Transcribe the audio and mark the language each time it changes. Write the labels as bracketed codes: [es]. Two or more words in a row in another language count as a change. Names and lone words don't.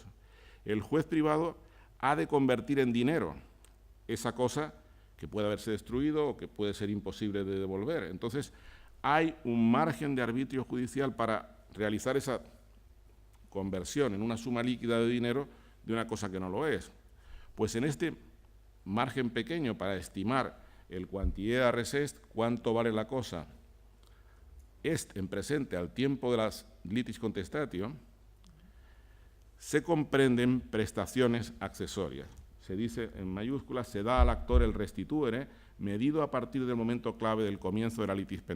[es] El juez privado ha de convertir en dinero esa cosa que puede haberse destruido o que puede ser imposible de devolver. Entonces, hay un margen de arbitrio judicial para realizar esa conversión en una suma líquida de dinero de una cosa que no lo es. Pues en este margen pequeño para estimar el [la] quantiea res est, [es] cuánto vale la cosa, est en presente al tiempo de las [la] litis contestatio, [es] se comprenden prestaciones accesorias. Se dice en mayúsculas, se da al actor el restituere, medido a partir del momento clave del comienzo de la litispendencia.